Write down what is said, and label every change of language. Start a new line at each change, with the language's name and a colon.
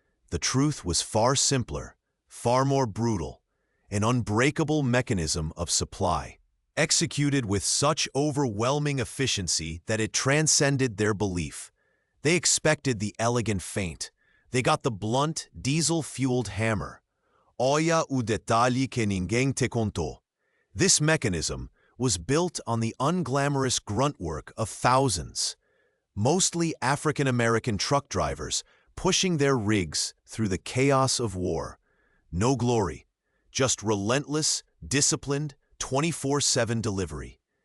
English: The truth was far simpler, far more brutal, an unbreakable mechanism of supply, executed with such overwhelming efficiency that it transcended their belief. They expected the elegant feint. They got the blunt, diesel-fueled hammer.
Portuguese: Olha o detalhe que ninguém te contou.
English: This mechanism was built on the unglamorous grunt work of thousands, mostly African-American truck drivers pushing their rigs through the chaos of war. No glory, just relentless, disciplined, 24/7 delivery.